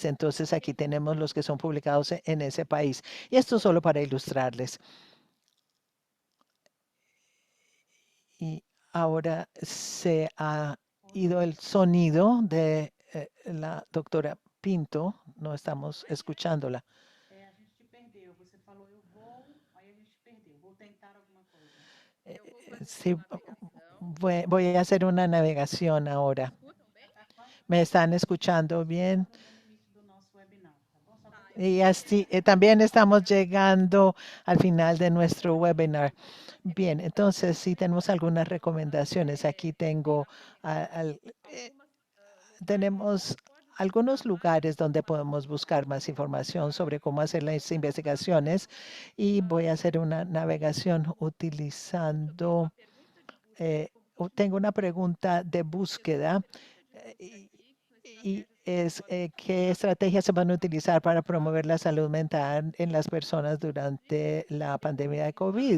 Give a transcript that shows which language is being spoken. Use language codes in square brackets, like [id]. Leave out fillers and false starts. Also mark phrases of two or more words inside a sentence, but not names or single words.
[es] Entonces aquí tenemos los que son publicados en ese país. Y esto solo para ilustrarles. Y ahora se ha ido el sonido de la doctora Pinto. No estamos escuchándola. [pt] A gente te perdeu. Você falou eu vou, aí a gente te perdeu. Vou tentar alguma coisa. [es] Sí, voy a hacer una navegación ahora. ¿Me están escuchando bien? [pt] No limite do nosso webinar, tá bom? Só pra [es] Y así también estamos llegando al final de nuestro webinar. Bien, entonces sí tenemos algunas recomendaciones. Aquí tenemos algunos lugares donde podemos buscar más información sobre cómo hacer las investigaciones y voy a hacer una navegación utilizando, tengo una pregunta de búsqueda y es qué estrategias se van a utilizar para promover la salud mental en las personas durante la pandemia de COVID.